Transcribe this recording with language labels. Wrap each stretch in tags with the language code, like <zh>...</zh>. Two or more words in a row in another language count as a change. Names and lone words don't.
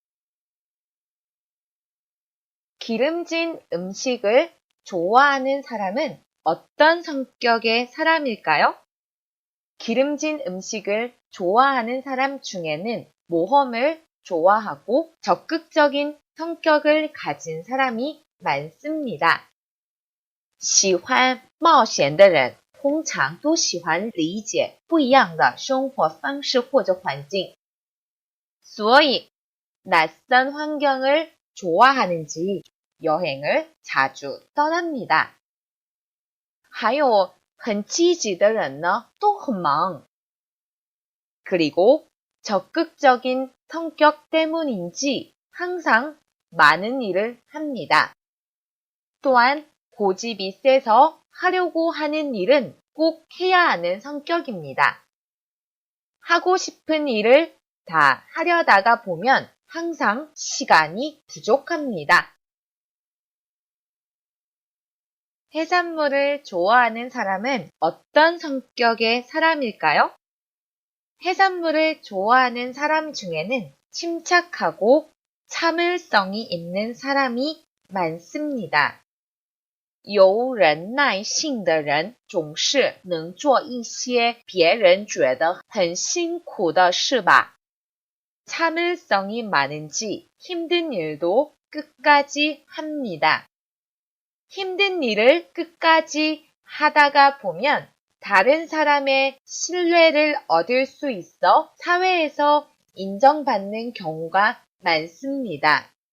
<ko>기름진 음식을 좋아하는 사람은 어떤 성격의 사람일까요? 기름진 음식을 좋아하는 사람 중에는 모험을 좋아하고 적극적인 성격을 가진 사람이 많습니다.</ko> <zh>喜欢冒险的人通常都喜欢理解不一样的生活方式或者环境。</zh> <ko>所以 낯선 환경을 좋아하는지 여행을 자주 떠납니다.</ko> <zh>还有很积极的人呢都很忙。</zh> <ko>그리고 적극적인 성격 때문인지 항상 많은 일을 합니다. 또한 고집이 세서 하려고 하는 일은 꼭 해야 하는 성격입니다. 하고 싶은 일을 다 하려다가 보면 항상 시간이 부족합니다. 해산물을 좋아하는 사람은 어떤 성격의 사람일까요? 해산물을 좋아하는 사람 중에는 침착하고 참을성이 있는 사람이 많습니다.</ko> <zh>有忍耐性的人总是能做一些别人觉得很辛苦的事吧.</zh> <ko>참을성이 많은지 힘든 일도 끝까지 합니다. 힘든 일을 끝까지 하다가 보면 다른 사람의 신뢰를 얻을 수 있어 사회에서 인정받는 경우가 많습니다.</ko>